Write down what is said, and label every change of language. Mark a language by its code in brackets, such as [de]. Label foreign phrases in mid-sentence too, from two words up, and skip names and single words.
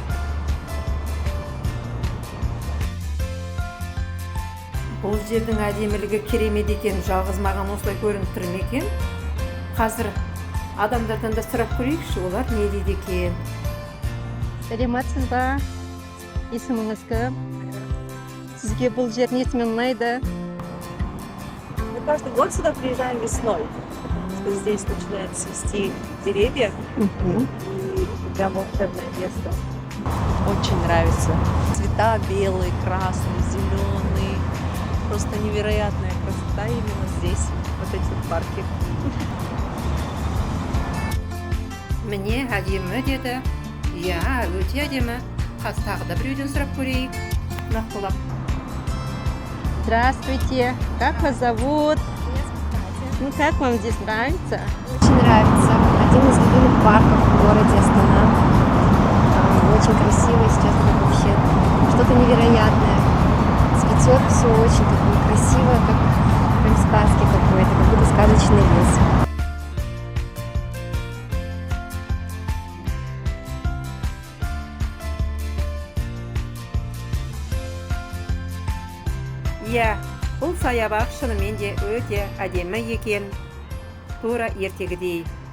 [kk] Бұл жердің әдемілігі керемет екен, жалғыз маған осылай көрініп тұр ма екен? Қазір адамдардан да сұрап көрейікші, олар не дейді екен? Сәлематсыз ба? Есіміңіз кім? Сізге бұл жер несімен ұнайды? [ru] Мы каждый год сюда приезжаем весной. Здесь начинают цвести деревья. И прям волшебное место. Очень нравится. Цвета белый, красный, зеленый. Просто невероятная красота именно здесь, в этом парке. [kk] Міне әдемі деді. Иә, өте әдемі. Қазір тағы да біреуден сұрап көрейік. Нақтылап. [ru] Здравствуйте. Как вас зовут? Ну, как вам здесь нравится? Очень нравится. Один из любимых парков в городе Астана. Очень красиво сейчас, вообще что-то невероятное. Цветет все очень такое красивое, как прям сказки какой-то, как будто сказочный лес. [kk] Иә, бұл саябақ шынымен де өте әдемі екен, тура ертегідей.